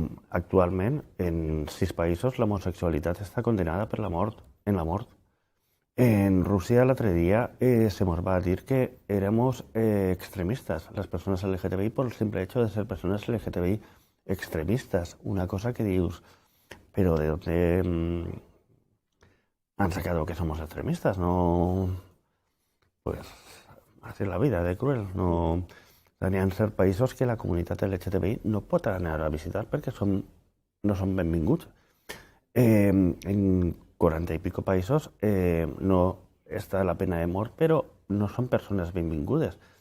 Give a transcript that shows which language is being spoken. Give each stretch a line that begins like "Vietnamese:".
Catalan: Actualment, en 6 països, l'homosexualitat està condenada per la mort. En Rússia, l'altre dia, se nos va dir que
Spanish: éramos extremistas, las personas LGTBI, por el simple hecho de ser personas LGTBI extremistas. Una cosa que
Catalan: dius,
Spanish: pero ¿de dónde han sacado que somos extremistas? No, pues, así es la vida, de cruel.
Catalan: No, n'hi ha certs països que la comunitat LGTBI no pot anar a visitar perquè no són benvinguts. En 40 i pico països no està la pena de mort, però no són persones benvingudes.